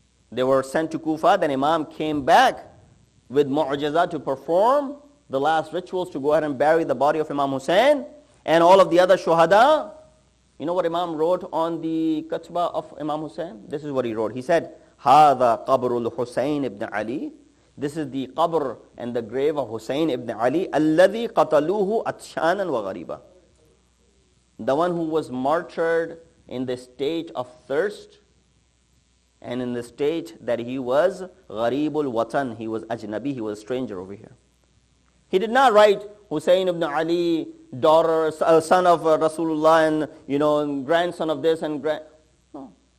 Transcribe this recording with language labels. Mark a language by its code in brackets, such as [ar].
[en] They were sent to Kufa. Then Imam came back with mu'jizah to perform the last rituals to go ahead and bury the body of Imam Hussein and all of the other shuhada. You know what Imam wrote on the Katba of Imam Hussein? This is what he wrote. He said, [ar] هَذَا قَبْرُ الْحُسَيْنِ [en] ibn Ali. This is the qabr and the grave of Hussein ibn Ali. [ar] الَّذِي قَتَلُوهُ أَتْشَانًا وَغَرِيبًا. [en] The one who was martyred in the state of thirst and in the state that he was gharibul watan, he was ajnabi, he was a stranger over here. He did not write Hussein ibn Ali, daughter, son of Rasulullah, and grandson of this and no.